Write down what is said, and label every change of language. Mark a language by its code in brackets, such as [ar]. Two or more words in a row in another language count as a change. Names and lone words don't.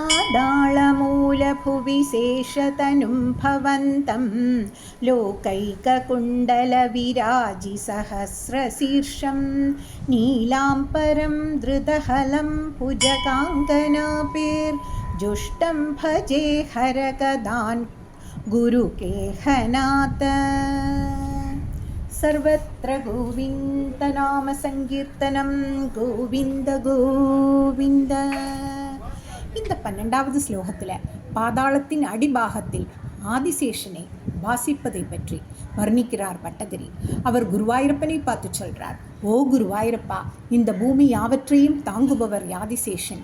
[sa] पादाळमूलभुवि शेषतनुं भवन्तं लोकैककुण्डलविराजिसहस्रशीर्षं नीलाम्बरं धृतहलं भुजगाङ्गनाभिर्जुष्टं भजे हरकदान् गुरुकेहनाथ. सर्वत्र गोविन्दनामसङ्कीर्तनं गोविन्द गोविन्द. [ta] இந்த 12வது ஸ்லோகத்தில் பாதாளத்தின் அடிபாகத்தில் ஆதிசேஷனை வாசிப்பதை பற்றி வர்ணிக்கிறார் பட்டதிரி. அவர் குருவாயூரப்பனை பார்த்து சொல்றார், ஓ குருவாயூரப்பா, இந்த பூமி யாவற்றையும் தாங்குபவர் ஆதிசேஷன்.